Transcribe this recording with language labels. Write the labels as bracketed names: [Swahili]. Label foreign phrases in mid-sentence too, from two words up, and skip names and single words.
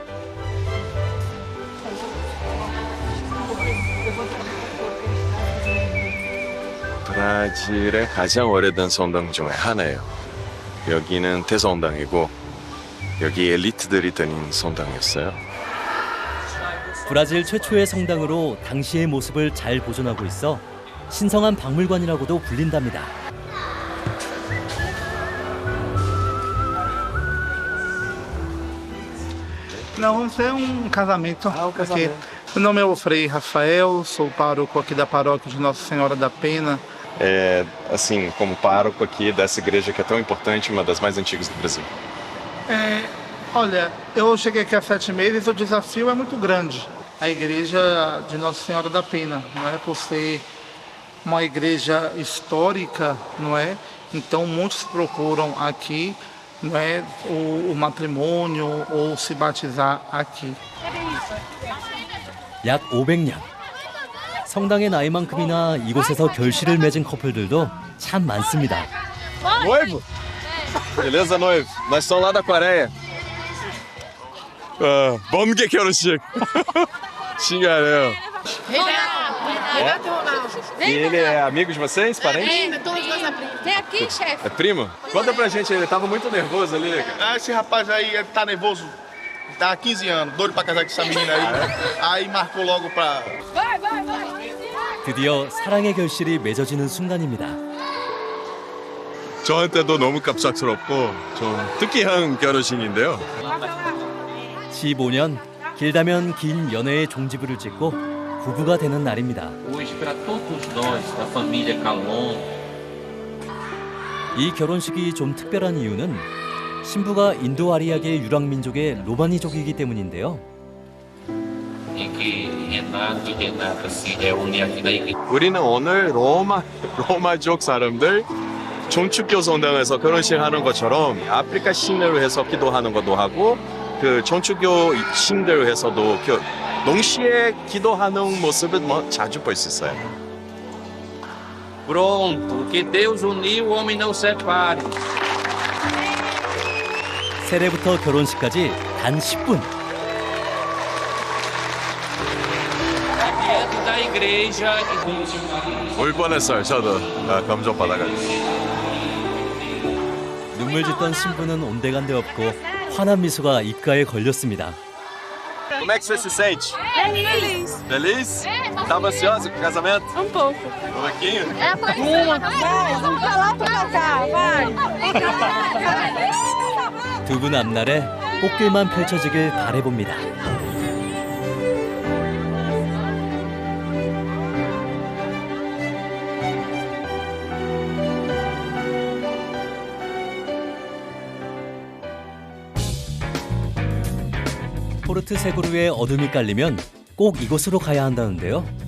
[Korean] 브라질의 가장 오래된 성당 중에 하나예요. 여기는 대성당이고 여기 엘리트들이 다닌 성당이었어요. 브라질 최초의 성당으로 당시의 모습을 잘 보존하고 있어 신성한 박물관이라고도 불린답니다. [Portuguese] Não, vamos ser casamento. Ah, um casamento. Meu nome é o Frei Rafael, sou pároco aqui da paróquia de Nossa Senhora da Pena. Assim, como pároco aqui dessa igreja que é tão importante, uma das mais antigas do Brasil. Olha, eu cheguei aqui há 7 meses, o desafio é muito grande. A igreja de Nossa Senhora da Pena, não é? Por ser uma igreja histórica, não é? Então muitos procuram aqui, não é, o matrimônio ou se batizar aqui. [Korean] 약 500년. 성당의 나이만큼이나 이곳에서 결실을 맺은 커플들도 참 많습니다. [Portuguese] Noivo? Beleza, noivo? Nós somos lá da Coreia. [Korean] 번개 결혼식. 신기하네요. [Portuguese] E ele é amigo de vocês, parente? Vem aqui, chefe. É primo? Conta pra gente, ele tava muito nervoso ali. Esse rapaz aí, ele tá nervoso. Tá há 15 anos, doido pra casar com essa menina aí. Aí marcou logo pra... [Korean] 드디어 사랑의 결실이 맺어지는 순간입니다. 저한테도 너무 갑작스럽고 좀 특이한 결혼식인데요. 15년, 길다면 긴 연애의 종지부를 찍고 부부가 되는 날입니다. [Portuguese] Hoje, para todos nós, da família Calon, [Korean] 이 결혼식이 좀 특별한 이유는 신부가 인도 아리아계 유랑민족의 로마니족이기 때문인데요. [Portuguese] em que Renato e Renata se reúnem aqui na igreja. [Korean] 우리는 오늘 로마족 사람들 종축교 성당에서 결혼식 하는 것처럼 아프리카 신을 해서 기도하는 것도 하고 그 종축교 신들 해서도 동시에 기도하는 모습을 자주 볼 수 있어요. [Portuguese] Pronto, que Deus uniu, o homem não separe. [Korean] 세례부터 결혼식까지 단 10분. [Portuguese] Diante da igreja. [Korean] 울 뻔했어요. 저도 감정 받아가지고. 눈물 짓던 신부는 온데간데 없고 환한 미소가 입가에 걸렸습니다. [Portuguese] Como é que você se sente? Feliz. Feliz? Tava ansiosa com o casamento? pouco. Um pouquinho? Vamos lá pra cá, vai. [Korean] 두 분 앞날에 꽃길만 펼쳐지길 바라봅니다. 포르트 세구르의 어둠이 깔리면 꼭 이곳으로 가야 한다는데요.